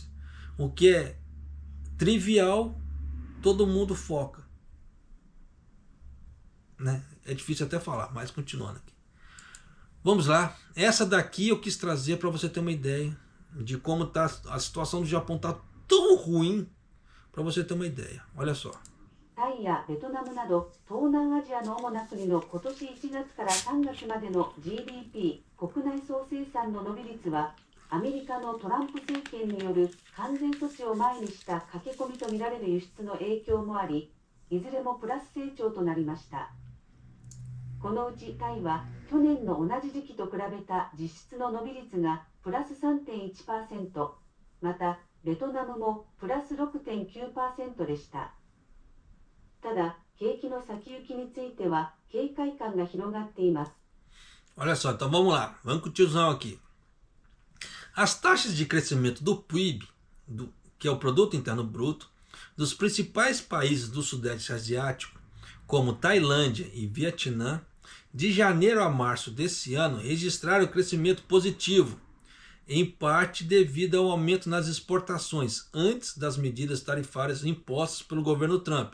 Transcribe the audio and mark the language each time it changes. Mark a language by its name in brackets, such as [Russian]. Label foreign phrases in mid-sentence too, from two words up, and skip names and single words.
[Portuguese] O que é trivial, todo mundo foca. Né? É difícil até falar, mas continuando aqui. Vamos lá. Essa daqui eu quis trazer para você ter uma ideia de como tá a situação do Japão, está tão ruim, para você ter uma ideia. Olha só. [Japanese] タイやベトナムなど東南アジアの主な国の今年1月から3月までの GDP 国内総生産の伸び率はアメリカのトランプ政権による関税措置を前にした駆け込みとみられる輸出の影響もあり、いずれもプラス成長となりました。このうちタイは去年の同じ時期と比べた実質の伸び率がプラス 3.1%、またベトナムもプラス 6.9% でした。ただ、景気の先行きについては警戒感が広がっています。 [Portuguese] Olha só, então vamos lá, vamos com o tiozão aqui. As taxas de crescimento do PIB, que é o Produto Interno Bruto, dos principais países do Sudeste Asiático, como Tailândia e Vietnã, de janeiro a março desse ano, registraram crescimento positivo, em parte devido ao aumento nas exportações antes das medidas tarifárias impostas pelo governo Trump.